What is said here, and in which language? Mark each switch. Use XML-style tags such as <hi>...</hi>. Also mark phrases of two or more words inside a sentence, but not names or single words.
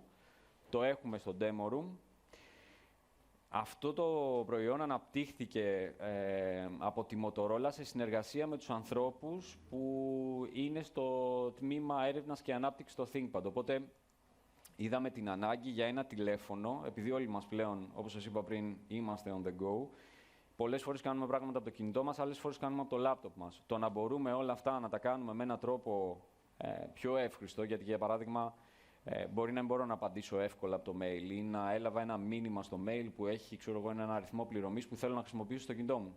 <el>Το έχουμε στο Demo Room. Αυτό το προϊόν αναπτύχθηκε από τη Motorola σε συνεργασία με τους ανθρώπους που είναι στο τμήμα έρευνας και ανάπτυξης στο ThinkPad. Οπότε είδαμε την ανάγκη για ένα τηλέφωνο, επειδή όλοι μας πλέον, όπως σας είπα πριν, είμαστε</el> <en>on the go.</en> <el>Πολλές φορές κάνουμε πράγματα από το κινητό μας, άλλες φορές κάνουμε από το λάπτοπ μας. Το να μπορούμε όλα αυτά να τα κάνουμε με έναν τρόπο πιο εύχριστο, γιατί για παράδειγμα μπορεί να μην μπορώ να απαντήσω εύκολα από το mail ή να έλαβα ένα μήνυμα στο mail που έχει, ξέρω εγώ, έναν αριθμό πληρωμής που θέλω να χρησιμοποιήσω στο κινητό μου.</el>